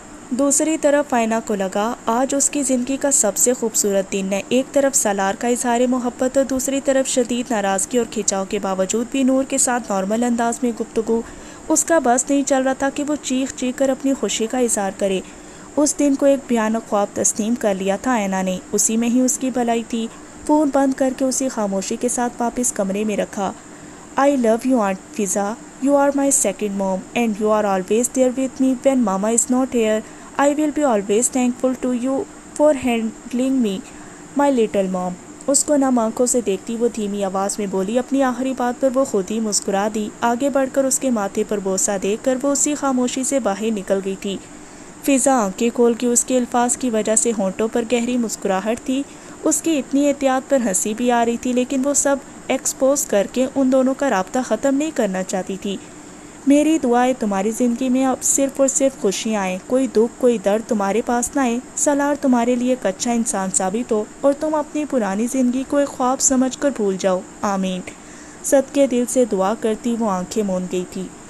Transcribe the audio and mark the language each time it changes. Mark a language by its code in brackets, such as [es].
[ur] دوسری طرف آئینہ کو لگا آج اس کی زندگی کا سب سے خوبصورت دن ہے۔ ایک طرف سالار کا اظہار محبت اور دوسری طرف شدید ناراضگی اور کھنچاؤ کے باوجود بھی نور کے ساتھ نارمل انداز میں گفتگو۔ اس کا بس نہیں چل رہا تھا کہ وہ چیخ کر اپنی خوشی کا اظہار کرے۔ اس دن کو ایک بھیانک خواب تسلیم کر لیا تھا آئینہ نے، اسی میں ہی اس کی بھلائی تھی۔ فون بند کر کے اسی خاموشی کے ساتھ واپس کمرے میں رکھا۔ [en] I love you Aunt Fiza. You are my second mom and you are always there with me when Mama is not here. I will be always thankful to you for handling me, my little mom. [ur] اس کو نم آنکھوں سے دیکھتی وہ دھیمی آواز میں بولی۔ اپنی آخری بات پر وہ خود ہی مسکرا دی۔ آگے بڑھ کر اس کے ماتھے پر بوسہ دیکھ کر وہ اسی خاموشی سے باہر نکل گئی تھی۔ فضا آنکھیں کھول کے اس کے الفاظ کی وجہ سے ہونٹوں پر گہری مسکراہٹ تھی۔ اس کی اتنی احتیاط پر ہنسی بھی آ رہی تھی، لیکن وہ سب ایکسپوز کر کے ان دونوں کا رابطہ ختم نہیں کرنا چاہتی تھی۔ میری دعا ہے تمہاری زندگی میں اب صرف اور صرف خوشیاں آئیں، کوئی دکھ کوئی درد تمہارے پاس نہ آئے، سالار تمہارے لیے ایک اچھا انسان ثابت ہو اور تم اپنی پرانی زندگی کو ایک خواب سمجھ کر بھول جاؤ، آمین۔ صدقے دل سے دعا کرتی وہ آنکھیں موند گئی تھی۔